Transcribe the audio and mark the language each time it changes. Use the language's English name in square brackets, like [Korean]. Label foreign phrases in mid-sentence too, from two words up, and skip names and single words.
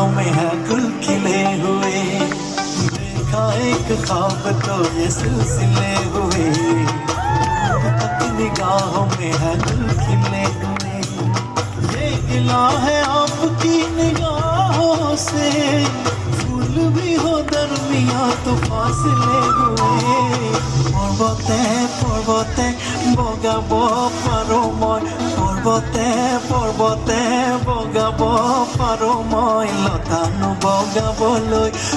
[Hindi] में है गुल खिले हुए देखा एक ख्वाब तो ये सिलसिले हुए दूर तक निगाहों में है गुल खिले हुए ये गिला है आपकी निगाहों से फूल भी हो दरमिया तो फासले हुए [Assamese] पर्वते বগাব পাৰো মই পৰ্বতে বগাব পাৰো মই লতানো বগাবলৈ